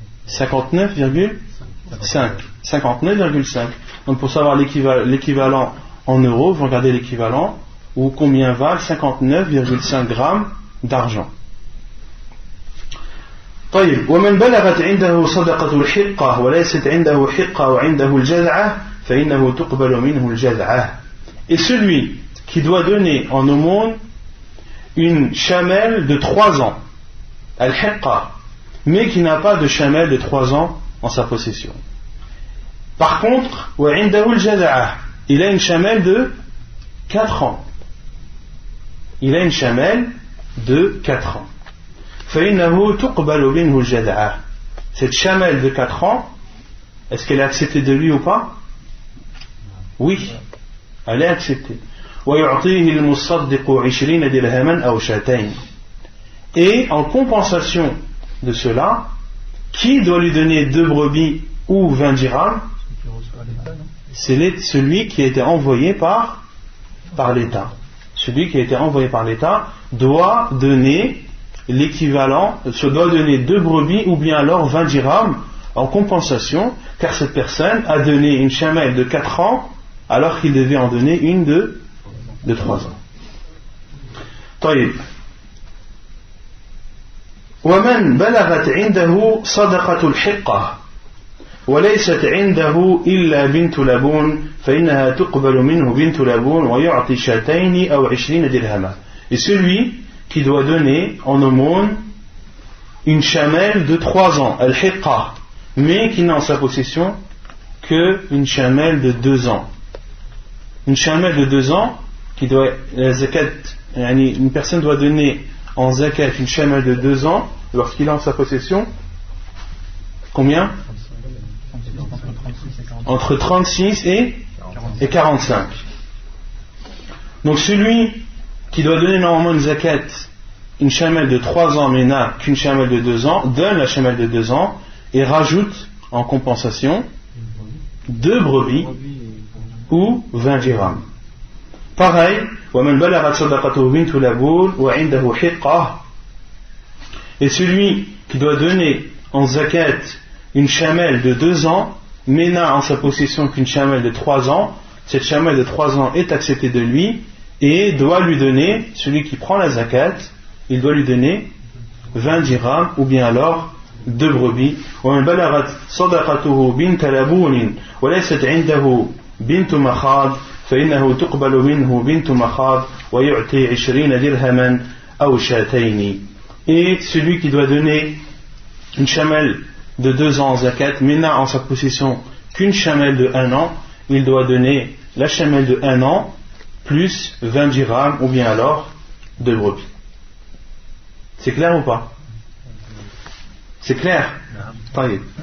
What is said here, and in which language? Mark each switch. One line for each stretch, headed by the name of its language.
French: 59,5. 59,5. Donc pour savoir l'équivalent en euros, vous regardez l'équivalent, ou combien valent 59,5 grammes d'argent.
Arabic: طيب ومن بلغت عنده صدقة الحقة وليست عنده حقة وعنده الجذعة فإنه تقبل منه الجذعة.
French: Et celui qui doit donner en aumône une chamelle de 3 ans, al-hiqqa, mais qui n'a pas de chamelle de 3 ans en sa possession. Par contre,
Arabic: وعنده الجذعة,
French: il a une chamelle de 4 ans. Il a une chamelle de 4 ans.
Arabic: فإنه تقبل منه الجذعة.
French: Cette chamelle de 4 ans, est-ce qu'elle est acceptée de lui ou pas? Oui, elle est acceptée.
Arabic: ويعطيه المصدق 20 درهما أو شاتين.
French: Et en compensation de cela, qui doit lui donner 2 brebis ou 20 dirhams? C'est celui qui a été envoyé par l'État. Celui qui a été envoyé par l'État doit donner l'équivalent, doit donner 2 brebis ou bien alors 20 dirhams en compensation, car cette personne a donné une chamelle de 4 ans alors qu'il devait en donner une de 3 ans.
Arabic: طيب ومن بلغت عنده صدقة الحقة وليست عنده إلا بنت لبون فإنها تقبل منه بنت لبون ويعطي شاتين أو 20 درهما.
French: Et celui qui doit donner en aumône une chamelle de 3 ans, al-hiqqa, mais qui n'a en sa possession qu'une chamelle de 2 ans. Une chamelle de 2 ans, qui doit, la zakat, une personne doit donner en zakat une chamelle de 2 ans lorsqu'il a en sa possession combien? Entre 36 et 45. Donc celui qui doit donner normalement une zakat, une chamelle de 3 ans mais n'a qu'une chamelle de 2 ans, donne la chamelle de 2 ans et rajoute en compensation 2 brebis ou 20 dirhams. Pareil,
Arabic: وَمَنْ بَلَغَتْ صَدَقَتُهُ بِنْتُ لَبُونٍ وَعِنْدَهُ حِقَّةٌ.
French: Et celui qui doit donner en zakat une chamelle de 2 ans mais n'a en sa possession qu'une chamelle de 3 ans, cette chamelle de 3 ans est acceptée de lui et doit lui donner, celui qui prend la zakat, il doit lui donner 20 dirhams ou bien alors 2 brebis.
Arabic: وَمَنْ بَلَغَتْ صَدَقَتُهُ بِنْتَ لَبُونٍ وَلَيْسَتْ عِنْدَهُ بِنْتُ مَخَاضٍ فإنه تقبل منه بنت مخاض ويعطي 20 درهما أو شاتين.
French: Et celui qui doit donner une chamelle de 2 ans en zakat mais n'a en sa possession qu'une chamelle de 1 an, il doit donner la chamelle de 1 an plus 20 dirhams ou bien alors 2 brebis. C'est clair ou pas? C'est clair?
Arabic: طيب.